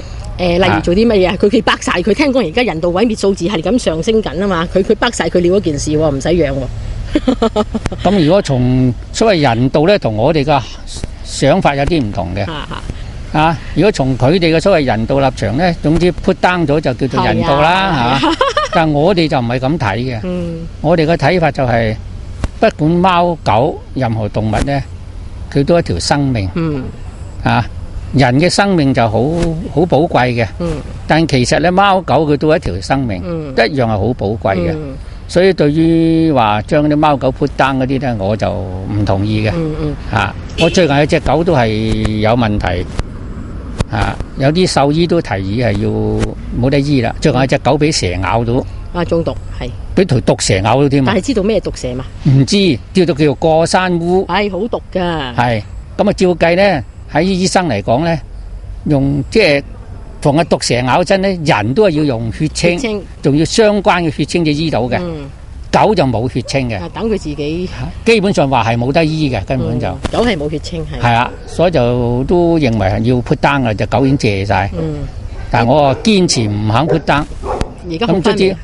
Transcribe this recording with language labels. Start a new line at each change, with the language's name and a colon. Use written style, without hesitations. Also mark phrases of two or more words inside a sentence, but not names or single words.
Cantonese: 例如做啲乜嘢？佢北晒佢，聽講而家人道毀滅數字係咁上升緊啊嘛。佢北晒佢了嗰件事喎，唔使養喎。咁如果從所謂人道咧，同我哋嘅想法有啲唔同嘅。如果從佢哋嘅所謂人道立場咧，總之
English: put down
Cantonese: 咗就叫做人道啦，嚇。但係我哋就唔係咁睇嘅。我哋嘅睇法就係，不管貓狗任何動物咧，佢都係一條生命。人嘅生命就好寶貴嘅。但其實咧，貓狗佢都係一條生命，一樣係好寶貴嘅。所以對於話將啲貓狗
English: put down
Cantonese: 嗰啲咧，我就唔同意嘅。我最近有隻狗都係有問題。有啲獸醫都提議係要冇得醫啦。最近有隻狗俾蛇咬到，中毒係俾條毒蛇咬到添。但係知道咩毒蛇嘛？唔知，叫做過山烏。好毒噶。係咁啊！照計咧，喺醫生嚟講咧，用即係逢個毒蛇咬親咧，人都係要用血清，仲要相關嘅血清至醫到嘅。狗就冇血清嘅，等佢自己。基本上話係冇得醫嘅，根本就。狗係冇血清係。係啊，所以就都認為係要
English: put down
Cantonese: 嘅，隻狗已經謝晒。但係我堅持唔肯
English: put down。
Cantonese: 而家好翻未？